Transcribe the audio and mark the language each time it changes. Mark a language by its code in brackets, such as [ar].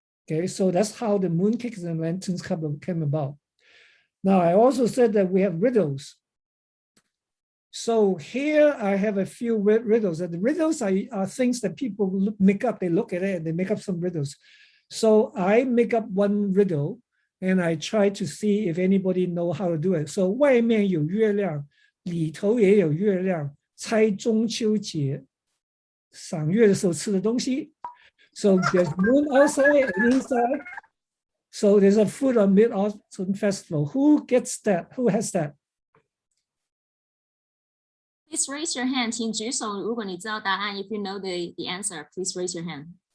[en] Okay, so that's how the mooncakes and lanterns came about. Now, I also said that we have riddles. So here I have a few riddles. And the riddles are things that people make up. They look at it and they make up some riddles. So I make up one riddle and I try to see if anybody know how to do it. [zh] So 外面有月亮，里头也有月亮，猜中秋节赏月的时候吃的东西。 [en] So there's moon outside and inside. So there's a food on Mid-Autumn Festival. Who gets that? Who has that? Please raise your hand. [zh] 请举手，如果你知道答案。 [en] If you know the answer, please raise your hand.